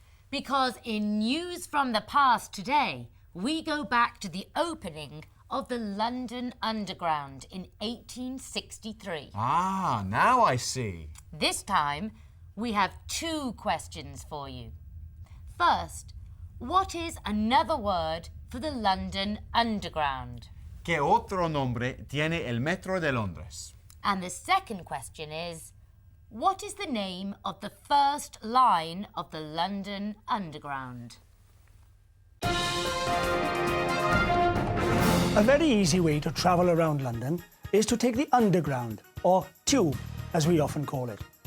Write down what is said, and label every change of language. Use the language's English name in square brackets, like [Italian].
[English] Because in News from the Past today, we go back to the opening of the London Underground in 1863. Ah, now I see. This time, we have 2 questions for you. First, what is another word for the London Underground? [Spanish] ¿Qué otro nombre tiene el Metro de Londres? [English] And the second question is, what is the name of the first line of the London Underground? A very easy way to travel around London is to take the Underground, or Tube, as we often call it.